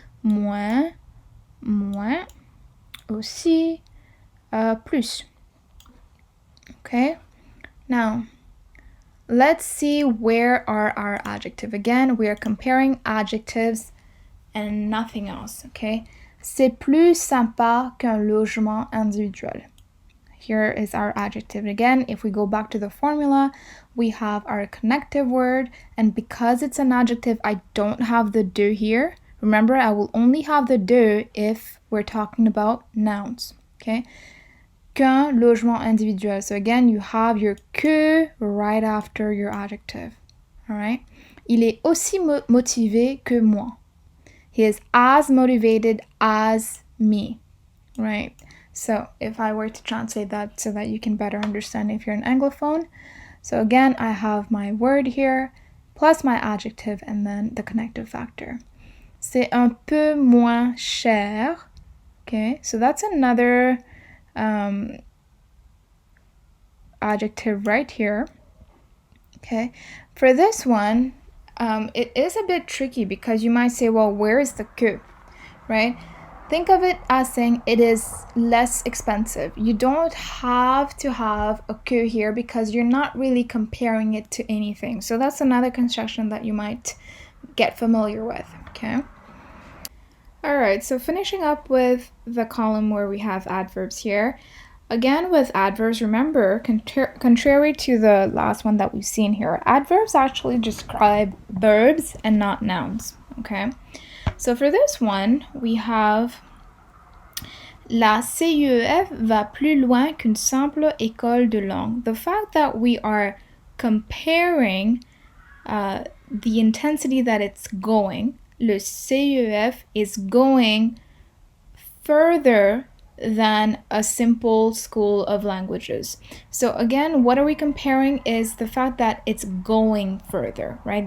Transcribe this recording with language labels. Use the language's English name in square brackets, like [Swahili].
[French] Moins, moins, aussi, plus. [English] Okay, now let's see where are our adjectives. Again, we are comparing adjectives and nothing else, okay? [French] C'est plus sympa qu'un logement individuel. [English] Here is our adjective. Again, if we go back to the formula, we have our connective word, and because it's an adjective, I don't have the de here. Remember, I will only have the de if we're talking about nouns, okay? [French] Qu'un logement individuel. [English] So again, you have your que right after your adjective. All right. [French] Il est aussi motivé que moi. [English] He is as motivated as me. Right. So if I were to translate that so that you can better understand if you're an Anglophone. So again, I have my word here plus my adjective and then the connective factor. [French] C'est un peu moins cher. Okay. [English] So that's another adjective right here. Okay, for this one, it is a bit tricky because you might say, well, where is the que, right? Think of it as saying it is less expensive. You don't have to have a que here because you're not really comparing it to anything. So that's another construction that you might get familiar with, okay? All right, so finishing up with the column where we have adverbs here. Again, with adverbs, remember, contrary to the last one that we've seen here, adverbs actually describe verbs and not nouns, okay? So for this one, we have [French] La CEF va plus loin qu'une simple école de langue. [English] The fact that we are comparing the intensity that it's going, le CEF is going further than a simple school of languages. So again, what are we comparing is the fact that it's going further, right?